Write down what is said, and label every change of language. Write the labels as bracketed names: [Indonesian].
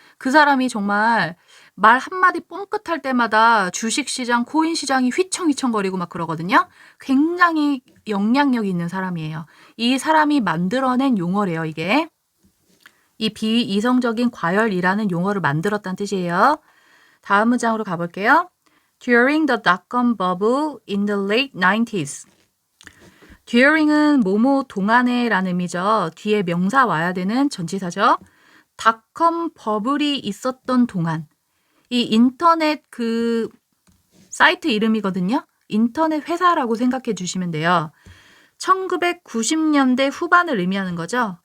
[Korean] 그 사람이 정말 말 한마디 뻥끗할 때마다 주식시장, 코인시장이 휘청휘청거리고 막 그러거든요. 굉장히 영향력이 있는 사람이에요. 이 사람이 만들어낸 용어래요, 이게. 이 비이성적인 과열이라는 용어를 만들었다는 뜻이에요. 다음 문장으로 가볼게요. [English] During the dot-com bubble in the late 90s. [Korean] during은 뭐뭐 동안에라는 의미죠. 뒤에 명사 와야 되는 전치사죠. 닷컴 버블이 있었던 동안. 이 인터넷 그 사이트 이름이거든요. 인터넷 회사라고 생각해 주시면 돼요. 1990년대 후반을 의미하는 거죠.